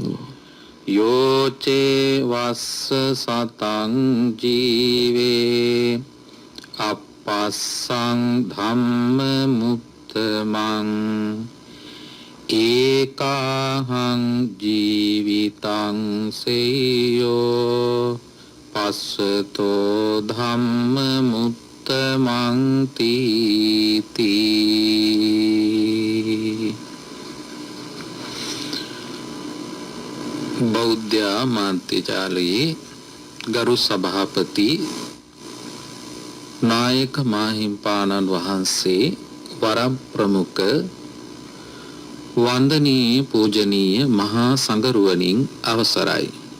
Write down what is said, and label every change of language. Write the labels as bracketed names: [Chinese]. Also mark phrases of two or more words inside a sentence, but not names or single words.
[Pali] යෝචේ වස්ස සතං ජීවේ අපස්සං ධම්ම මුත්තමං ඒකාහං ජී හිතං සේයෝ පස්සතෝ ධම්ම මුත්තමං තීති. [Sinhala] බෞද්ධ මාධ්‍යජාලයේ ගරු සභාපති නායක මාහිම්පාණන් වහන්සේ වරම් ප්‍රමුඛ වන්දනීය පූජනීය මහා සංඝරුවනින් අවසරයි.